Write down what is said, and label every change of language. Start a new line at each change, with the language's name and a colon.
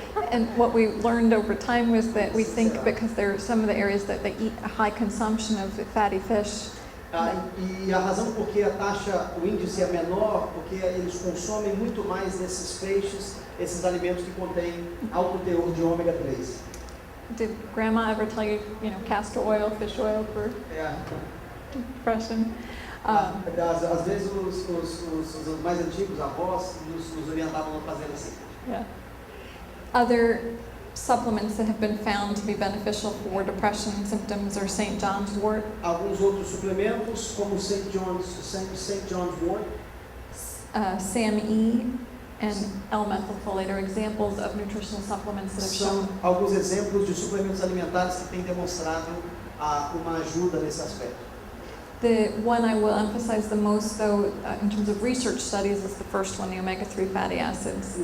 English: And what we learned over time was that we think because there are some of the areas that they eat a high consumption of fatty fish.
Portuguese: E a razão por que o índice é menor, porque eles consomem muito mais desses peixes, esses alimentos que contêm alto teor de ômega 3.
English: Did Grandma ever tell you, castor oil, fish oil for depression?
Portuguese: Às vezes os mais antigos, avós, nos orientavam a fazer assim.
English: Yeah. Other supplements that have been found to be beneficial for depression symptoms are St. John's wort,
Portuguese: Alguns outros suplementos, como St. John's wort,
English: SAMe, and L-methylfolate are examples of nutritional supplements that have
Portuguese: são
English: shown.
Portuguese: alguns exemplos de suplementos alimentares que têm demonstrado uma ajuda nesse aspecto.
English: The one I will emphasize the most, though, in terms of research studies, is the first one, the omega-3 fatty acids.